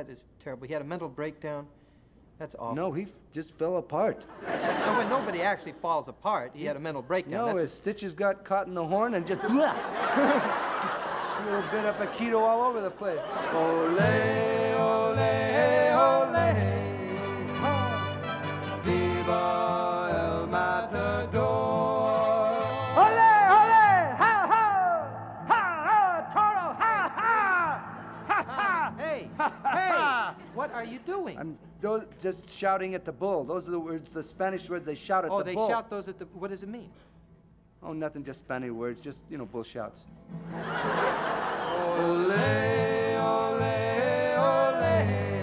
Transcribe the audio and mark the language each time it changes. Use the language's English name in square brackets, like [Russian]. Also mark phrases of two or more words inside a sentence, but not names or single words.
[English] That is terrible. He had a mental breakdown. That's awful. No, he just fell apart. So when nobody actually falls apart, he had a mental breakdown. No, his stitches got caught in the horn and just blah. A little bit of Paquito all over the place. [Spanish] Ole, ole, ole, ha. Viva el Matador. Ole, ole, ha, ha, ha, Toro, ha, ha, ha, ha. [English] Hey, hey, what are you doing? I'm just shouting at the bull. Those are the words, the Spanish words they shout at the bull. Oh, they shout those at the... What does it mean? Oh, nothing, just Spanish words, just, bull shouts. [Spanish] Ole, ole, ole.